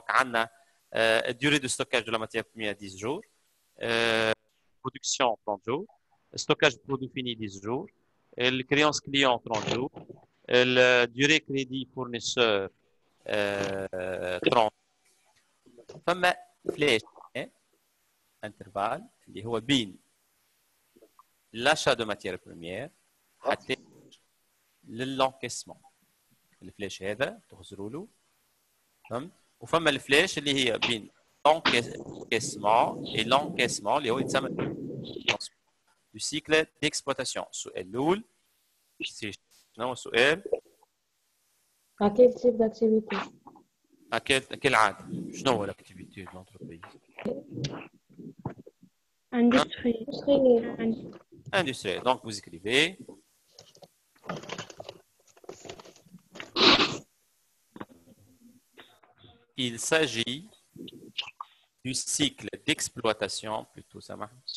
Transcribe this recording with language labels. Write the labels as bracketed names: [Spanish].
[French] Donc [Arabic] عندنا [French] durée de stockage de la matière première 10 jours, production 30 jours, stockage de produit fini 10 jours, le créance client 30 jours, le durée crédit fournisseur 30. [Arabic] فما فلاش انترفال اللي هو بين [French] l'achat de matière première [Arabic] حتى للانكيسمون. الفلاش هذا تخزروا له فهمت. وفما الفلاش اللي هي بين [French] l'encaissement et l'encaissement [Arabic] اللي هو يتسمى [French] du cycle d'exploitation. [Arabic] السؤال الاول شنو هو السؤال؟ [French] quel type d'activité [Arabic] quelle عادة شنو هو [French] l'activité de l'entreprise؟ Industrie. Industriel. Donc vous écrivez il s'agit du cycle d'exploitation, plutôt ça marche,